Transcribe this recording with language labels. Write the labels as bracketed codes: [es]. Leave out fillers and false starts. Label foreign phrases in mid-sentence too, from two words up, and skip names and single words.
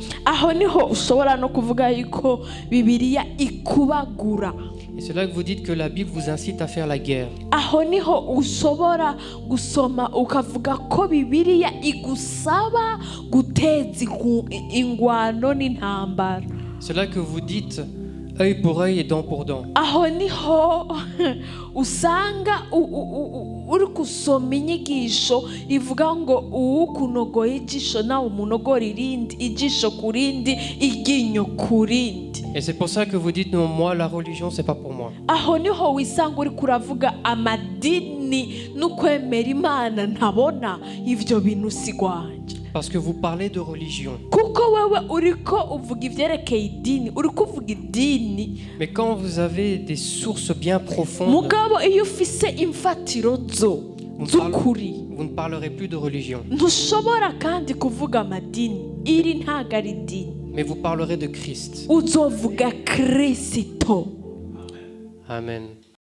[rn] aho niho ushobora no kuvuga yuko Bibiliya ikubagura. [fr] Et c'est là que vous dites que la Bible vous incite à faire la guerre. [rn] aho niho ushobora gusoma ukavuga ko Bibiliya igusaba guteza ingwano n'intambara. [fr] C'est là que vous dites œil pour œil et dent pour dent. [rn] aho niho usanga uri gusoma inyigisho ivuga ngo uwukunogoye ijisho nawe umunogora irindi, ijisho ku rindi, iryinyo ku rindi. [fr] Et c'est pour ça que vous dites non, moi la religion c'est pas pour moi. [rn] aho niho wisanga uri kuravuga amadini n'ukwemera Imana ntabona ivyo bintu sigwanje. [fr] Parce que vous parlez de religion. [rn] kuko wewe uriko uvuga ivyerekeye idini, uriko uvuga idini. [fr] Mais quand vous avez des sources bien profondes, [rn] mugabo iyo ufise imfatiro z'ukuri, [fr] vous ne parlerez plus de religion. [rn] ntushobora kandi kuvuga amadini, iri ntago ari idini, [fr] Mais vous parlerez de Christ. [rn] uzovuga Kristo. Amen.